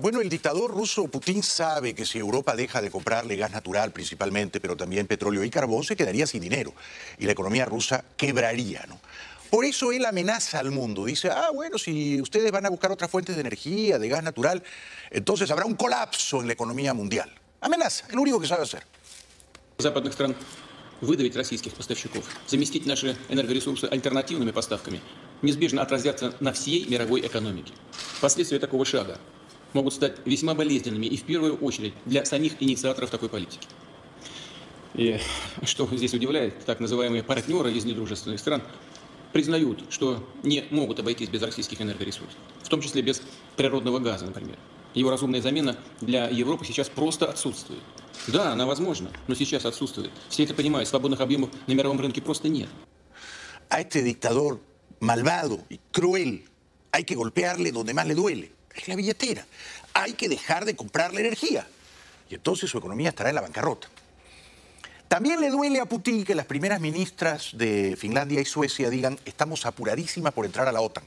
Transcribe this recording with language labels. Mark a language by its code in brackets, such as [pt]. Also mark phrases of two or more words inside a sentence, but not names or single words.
[es] Bueno, el dictador ruso Putin sabe que si Europa deja de comprarle gas natural principalmente, pero también petróleo y carbón, se quedaría sin dinero y la economía rusa quebraría, ¿no? Por eso él amenaza al mundo. Dice, bueno, si ustedes van a buscar otras fuentes de energía, de gas natural, entonces habrá un colapso en la economía mundial. Amenaza, es lo único que sabe hacer. [ru] Западных стран выдавить российских поставщиков, заместить наши энергоресурсы альтернативными поставками, неизбежно отразятся на всей мировой экономике. Последствия такого шага могут стать весьма болезненными и в первую очередь для самих инициаторов такой политики. И что здесь удивляет, так называемые партнеры из недружественных стран признают, что не могут обойтись без российских энергоресурсов, в том числе без природного газа, например. Его разумная замена для Европы сейчас просто отсутствует. Да, она возможна, но сейчас отсутствует. Все это понимают, свободных объемов на мировом рынке просто нет. [es] A este dictador malvado y cruel hay que golpearle donde más le duele, es la billetera. Hay que dejar de comprarle energía y entonces su economía estará en la bancarrota. También le duele a Putin que las primeras ministras de Finlandia y Suecia digan estamos apuradísimas por entrar a la OTAN.